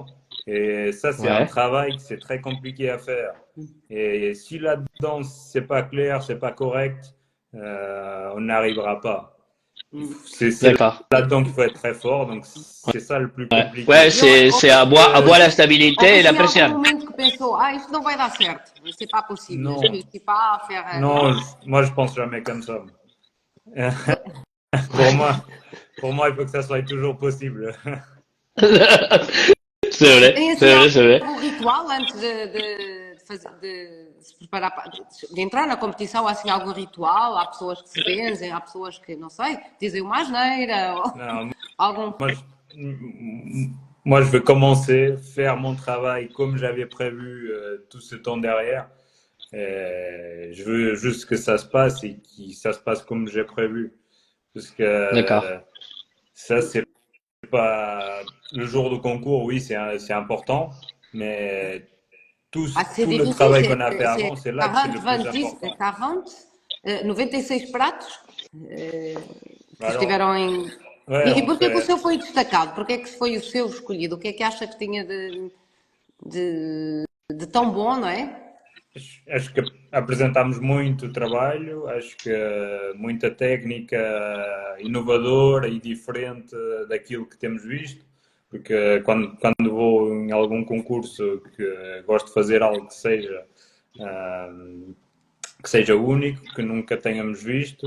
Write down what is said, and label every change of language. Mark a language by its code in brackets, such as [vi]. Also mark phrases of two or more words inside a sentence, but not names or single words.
[fr] Et ça, c'est un Ouais. travail que c'est très compliqué à faire. Et si là-dedans, c'est pas clair, c'est pas correct, on n'arrivera pas. C'est D'accord. là-dedans qu'il faut être très fort. Donc, c'est ça le plus Ouais, compliqué. ouais, c'est avoir la stabilité et la [pt] Houve assim algum [fr] pression. [pt] momento que pensou, isto não vai dar certo, [fr] c'est pas possible, Non, je réussis pas à faire. non, moi, je pense jamais comme ça. Pour moi, il faut que ça soit toujours possible. C'est vrai, [pt] Tem assim [fr] c'est vrai, c'est vrai. [pt] algum ritual antes de se preparar de entrar na competição, há assim algum ritual? Há pessoas que se benzem, há pessoas que, não sei, dizem uma asneira, ou [fr] Non, [pt] algum. [fr] moi, moi, je veux commencer, faire mon travail comme j'avais prévu tout ce temps derrière. Je veux juste que ça se passe et que ça se passe comme j'ai prévu. Parce que D'accord. ça, c'est pas le jour de concours, oui, c'est important, mais Ah, c'est tout le difficile, travail qu'on a fait avant, c'est là que c'est [pt] 40, [fr] le plus [pt] 26, [fr] important. [pt] 40, 96 pratos que [fr] Alors, [pt] estiveram em. [fr] ouais, [pt] E [fr] on [pt] porquê que o [fr] fait. [pt] seu foi destacado? Porquê que foi o seu escolhido? O que é que acha que tinha de tão bom, não é? Acho que apresentámos muito trabalho, acho que muita técnica inovadora e diferente daquilo que temos visto, porque quando vou em algum concurso que gosto de fazer algo que seja único, que nunca tenhamos visto.